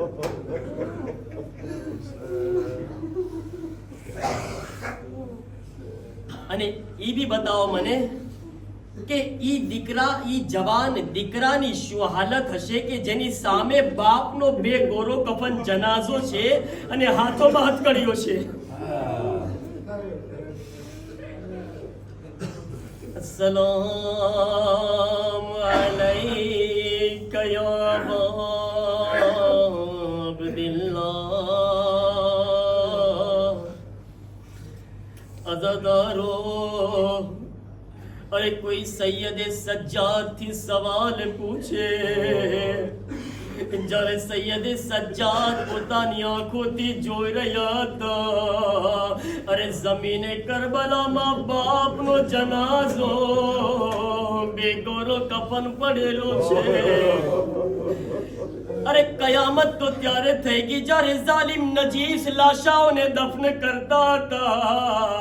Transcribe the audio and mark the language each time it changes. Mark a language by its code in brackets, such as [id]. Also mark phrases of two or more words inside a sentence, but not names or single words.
[gu] અને એ બી બતાવો મને કે ઈ દીકરા, ઈ જવાન દીકરાની શું હાલત હશે કે જેની સામે બાપનો બે ગોરો કફન જનાઝો છે અને હાથોમાં હથકડીઓ છે. [ar] السلام عليك يا عبد الله. [gu] અઝાદારો, અરે કોઈ સૈયદ સજ્જાદ થી સવાલ પૂછે. જ્યારે સૈયદ સજ્જાદ પોતાની આંખોથી જોઈ રહ્યા હતા, અરે જમીને કરબલામાં બાપનો જનાઝો બેગોરો કફન પડેલો છે. અરે કયામત તો ત્યારે થઈ ગઈ જ્યારે જાલિમ નજીસ લાશાઓને દફન કરતા હતા.